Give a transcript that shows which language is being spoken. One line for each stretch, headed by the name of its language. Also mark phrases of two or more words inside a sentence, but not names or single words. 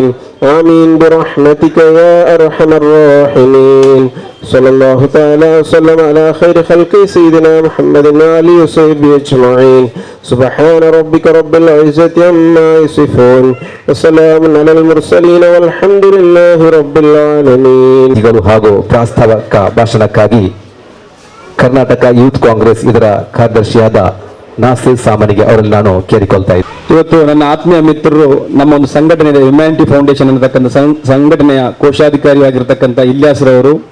Arabic: آمين برحمتك يا أرحم الراحمين. صلى الله تعالى وسلم على خير خلق سيدنا محمد وآله وصحبه أجمعين. سبحان ربك رب العزة عما يصفون وسلام على المرسلين والحمد لله رب العالمين.
Kannada: ಹಾಗೂ ಪ್ರಾಸ್ತಾವಿಕ ಭಾಷಣಕ್ಕಾಗಿ ಕರ್ನಾಟಕ ಯೂತ್ ಕಾಂಗ್ರೆಸ್ ಇದರ ಕಾರ್ಯದರ್ಶಿಯಾದ ನಾಸಿರ್ ಸಾಮಾನಿಗೆ ಅವರಲ್ಲಿ ನಾನು ಕೇಳಿಕೊಳ್ತಾ ಇದ್ದೆ. ಇವತ್ತು ನನ್ನ ಆತ್ಮೀಯ ಮಿತ್ರರು ನಮ್ಮ ಒಂದು ಸಂಘಟನೆ ಹ್ಯುಮ್ಯಾನಿಟಿ ಫೌಂಡೇಶನ್ ಅನ್ನತಕ್ಕಂಥ ಸಂಘಟನೆಯ ಕೋಶಾಧಿಕಾರಿಯಾಗಿರ್ತಕ್ಕಂಥ ಇಲ್ಯಾಸ್ರವರು